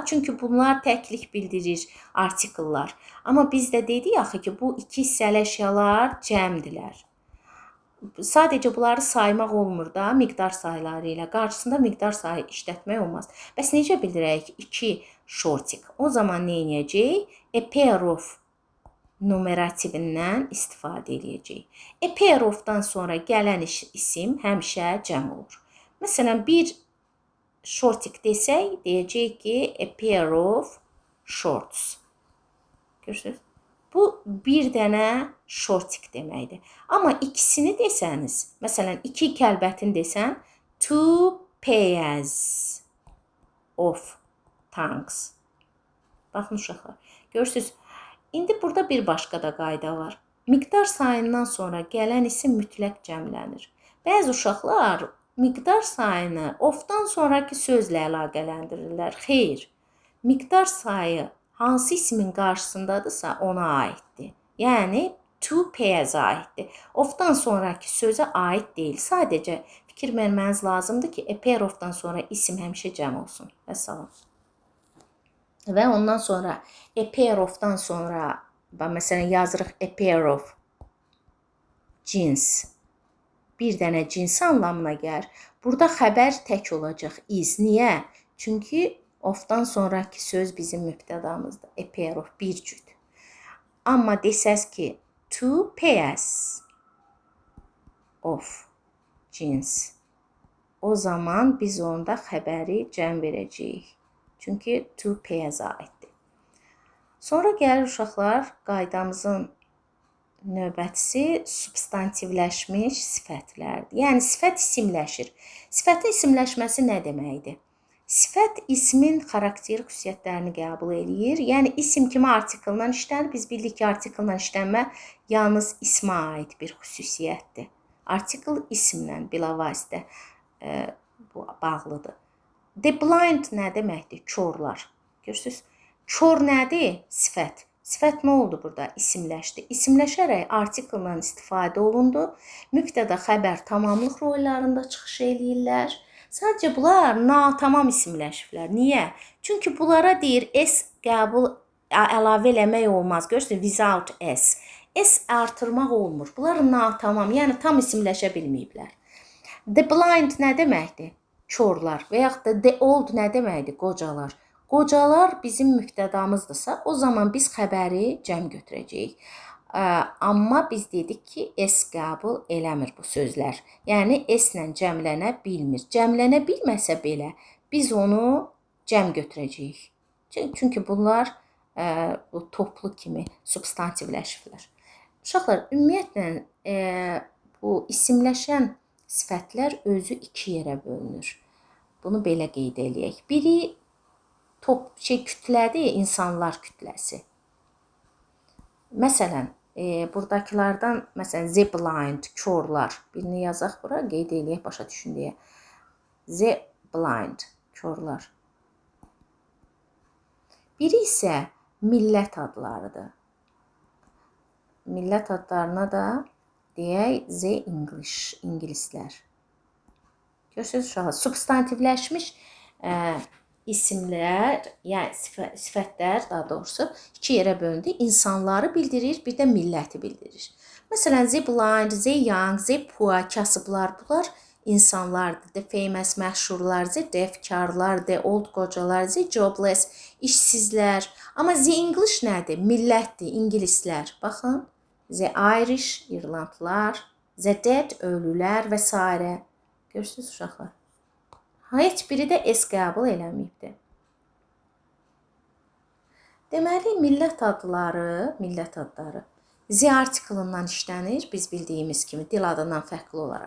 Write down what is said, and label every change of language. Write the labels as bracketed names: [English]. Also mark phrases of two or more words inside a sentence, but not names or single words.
[Azerbaijani] Çünki bunlar təklik bildirir artikllar. Amma biz də dedik axı ki, bu iki hissəli əşyalar cəmdirlər. Sadəcə bunları saymaq olmur da, miqdar sayları ilə. Qarşısında miqdar sayı işlətmək olmaz. Bəs necə bildirək 2 shortik? O zaman nə edəcəyik? [English] A pair of [Azerbaijani] numerativindən istifadə edəcəyik. [English] A pair of- [Azerbaijani] dan sonra gələn isim həmişə cəm olur. Məsələn, bir shortik desək, deyəcəyik ki, [English] a pair of shorts. [Azerbaijani] Görürsünüz? Bu bir dənə shortik deməkdir. Amma ikisini desəniz, məsələn, iki kəlbətin desən, [English] 2 pairs of tongues. [Azerbaijani] Baxın uşaqlar, görürsünüz? İndi burada bir başqa da qayda var. Miqdar sayından sonra gələn isim mütləq cəmlənir. Bəzi uşaqlar miqdar sayını of-dan sonraki sözlə əlaqələndirirlər. Xeyr, miqdar sayı hansı ismin qarşısındadırsa ona aiddir. Yəni, 2 pairs-a aiddir. Of-dan sonraki sözə aid deyil. Sadəcə fikir verməniz lazımdır ki, [English] a pair of- [Azerbaijani] dan sonra isim həmişə cəm olsun. Vəssalam. Və ondan sonra [English] a pair of- [Azerbaijani] dan sonra, məsələn, yazırıq [English] a pair of jeans. [Azerbaijani] Bir dənə cins anlamına gəlir. Burada xəbər tək olacaq, is. Niyə? Çünki of-dan sonraki söz bizim mübtədamızdır. [English] A pair of, [Azerbaijani] bir cüt. Amma desəz ki, [English] 2 pairs of jeans. [Azerbaijani] O zaman biz onda xəbəri cəm verəcəyik. Çünki 2 pairs-a aiddir. Sonra gəlir uşaqlar, qaydamızın növbətisi substantivləşmiş sifətlərdir. Yəni, sifət isimləşir. Sifətin isimləşməsi nə deməkdir? Sifət ismin xarakter xüsusiyyətlərini qəbul edir. Yəni, isim kimi artikldan işlənir. Biz bildik ki, artikldan işlənmə yalnız ismə aid bir xüsusiyyətdir. Artikl ismlə bilavasitə bağlıdır. [English] The blind [Azerbaijani] nə deməkdir? Korlar. Görürsünüz? Kor nədir? Sifət. Sifət nə oldu burada? İsimləşdi. İsimləşərək artikldan istifadə olundu. Mübtəda, xəbər, tamamlıq rollarında çıxış eləyirlər. Sadəcə bunlar natamam isimləşiblər. Niyə? Çünki bunlara deyir s qəbul əlavə eləmək olmaz. Görürsünüz? [English] Without s. [Azerbaijani] S artırmaq olmur. Bunlar natamam, yəni tam isimləşə bilməyiblər. [English] The blind [Azerbaijani] nə deməkdir? Korlar. Və yaxud da [English] the old [Azerbaijani] nə deməkdir? Qocalar. Qocalar bizim mübtədamızdırsa, o zaman biz xəbəri cəm götürəcəyik. Amma biz dedik ki, s qəbul eləmir bu sözlər. Yəni, s-lə cəmlənə bilmir. Cəmlənə bilməsə belə, biz onu cəm götürəcəyik. Çünki bunlar toplu kimi substantivləşiblər. Uşaqlar, ümumiyyətlə, bu isimləşən sifətlər özü iki yerə bölünür. Bunu belə qeyd eləyək. Biri kütlədir, insanlar kütləsi. Məsələn, buradakılardan, məsələn, [English] the blind, [Azerbaijani] korlar. Birini yazaq bura, qeyd eləyək, başa düşün deyə. [English] The blind, [Azerbaijani] korlar. Biri isə millət adlarıdır. Millət adlarına da deyək, [English] the English, [Azerbaijani] ingilislər. Görürsünüz uşaqlar, substantivləşmiş isimlər, yəni sifətlər daha doğrusu iki yerə bölündü. İnsanları bildirir, bir də milləti bildirir. Məsələn, [English] the blind, the young, the poor, [Azerbaijani] kasıblar, bunlar insanlardır. [English] The famous, məşhurlar, the deaf, karlar, the old, qocalar, the jobless, [Azerbaijani] işsizlər. Amma [English] the English [Azerbaijani] nədir? Millətdir, ingilislər. Baxın, [English] the Irish, İrlandlar, the dead, [Azerbaijani] ölülər və s. Görürsünüz uşaqlar? Heç biri də s qəbul eləməyibdir. Deməli, millət adları z artiklından işlənir, biz bildiyimiz kimi dil adından fərqli olaraq.